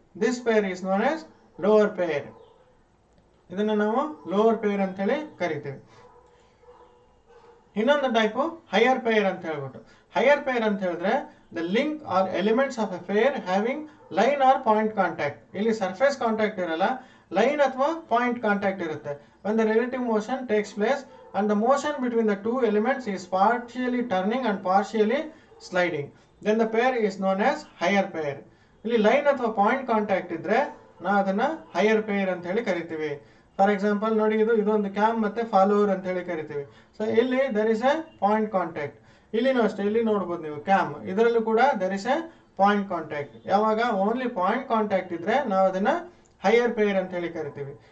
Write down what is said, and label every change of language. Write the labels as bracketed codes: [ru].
[en] This pair is known as lower pair. [kn] ಇದನ್ನ ನಾವು lower peer ಅಂತ ಹೇಳಿ ಕರಿತೀವಿ. ಇನ್ನೊಂದು ಟೈಪ್ ಹೈಯರ್ ಪೇರ್ ಅಂತ ಹೇಳ್ಬಿಟ್ಟು. ಹೈಯರ್ ಪೇರ್ ಅಂತ ಹೇಳಿದ್ರೆ [en] the link or elements of a pair having line or point contact. [kn] ಇಲ್ಲಿ ಸರ್ಫೇಸ್ ಕಾಂಟ್ಯಾಕ್ಟ್ ಇರಲ್ಲ, ಲೈನ್ ಅಥವಾ ಪಾಯಿಂಟ್ ಕಾಂಟ್ಯಾಕ್ಟ್ ಇರುತ್ತೆ. [en] when the relative motion takes place and the motion between the 2 elements is partially turning and partially sliding, then the pair is known as higher pair. [kn] ಇಲ್ಲಿ line ಅಥವಾ point contact ಇದ್ರೆ ನಾವು ಅದನ್ನ higher peer ಅಂತ ಹೇಳಿ ಕರಿತೀವಿ. For example ನೋಡಿ, ಇದೊಂದು ಕ್ಯಾಮ್ ಮತ್ತೆ ಫಾಲೋವರ್ ಅಂತ ಹೇಳಿ ಕರಿತೀವಿ. ಸೊ ಇಲ್ಲಿ [en] There is a point contact. [kn] ಇಲ್ಲಿನೂ ಅಷ್ಟೇ, ಇಲ್ಲಿ ನೋಡ್ಬೋದು ನೀವು ಕ್ಯಾಮ್, ಇದರಲ್ಲೂ ಕೂಡ there is A point contact. ಯಾವಾಗ ಓನ್ಲಿ ಪಾಯಿಂಟ್ ಕಾಂಟ್ಯಾಕ್ಟ್ ಇದ್ರೆ ನಾವು ಅದನ್ನ ಹೈಯರ್ ಪೇರ್ ಅಂತ ಹೇಳಿ ಕರಿತೀವಿ.